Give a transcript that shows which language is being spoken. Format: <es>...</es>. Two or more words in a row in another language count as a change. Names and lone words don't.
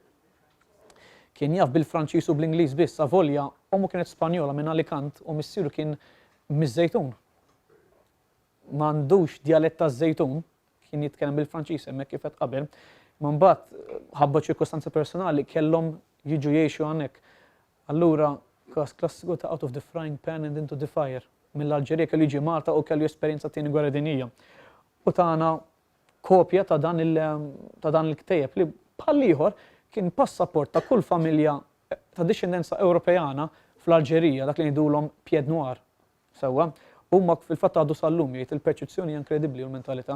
<mt>Kien jaf bil-Franċiż u bl-Ingliż biss, avolja ommu kienet Spanjola minn Alicant u missieru kien miż-Żejtun. M'għandux dialett taż-Żejtun, kien jitkellem bil-Franċiż hemmhekk kif qed qabel, ma mbagħad ħabba ċirkostanzi personali kellhom jiġu jgħixu hawnhekk. Allura każ klassiku ta'</mt> <en>out of the frying pan and into the fire.</en> <mt>Mill-Alġerija kellu jiġi Malta u kellu esperjenza tieni gwerra dinjija. U tagħna kopja ta' dan il-ktejjeb li bħal ieħor kien passaport ta' kull familja ta' discendenza Ewropejana fl-Alġerija, dak li ngħidulhom</mt> <fr>pied noir.</fr> <mt>Sewwa, huma fil-fatt għadu sal-lum jgħid il-perċezzjoni hija inkredibbli u l-mentalità.</mt>